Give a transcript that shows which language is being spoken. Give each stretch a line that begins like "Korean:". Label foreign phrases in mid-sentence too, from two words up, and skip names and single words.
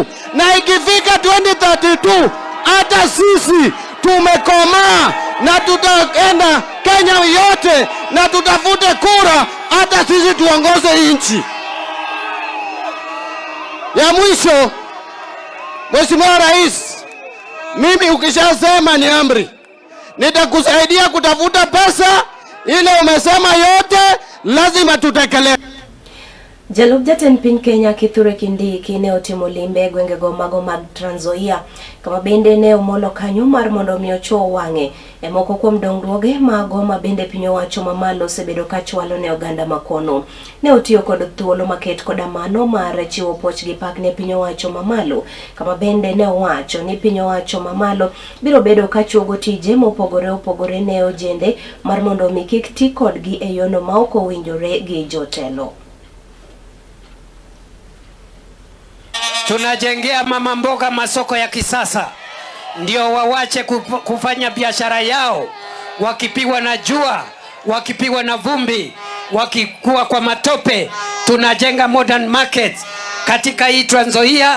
Swahili: Na ikifika 2032 hata sisi tumekomaa na tutaenda Kenya yote na tutafute kura hata sisi tuongoze nchi. Ya mwisho, Mheshimiwa Rais, mimi ukishasema ni amri. Nitakusaidia kutafuta pesa ile umesema yote lazima tutekeleze.
Luo (Kenya and Tanzania): Jalup jatend piny Kenya Kithure Kindiki ne otimo limbe gwenge go mago mag Trans Nzoia kama bende ne omolo kanyo mar mondo mi ocho wang'e e moko kuom dongruoge mago ma bende piny owacho mamalo osebedo ka chwalo ne oganda makono. Ne otiyo kod thuolo maket koda mano mar chiwo puoch gi pak ne piny owacho mamalo kama bende ne owacho ni piny owacho mamalo biro bedo ka chuogo tije mopogore ne ojende mar mondo mi kik ti kodgi e yono ma ok owinjore gi jotelo.
Swahili: Tunajengea mama mboga masoko ya kisasa ndio wawache kufanya biashara yao wakipigwa na jua, wakipigwa na vumbi, wakikuwa kwa matope. Tunajenga
English: modern markets
Swahili: katika hii Trans Nzoia.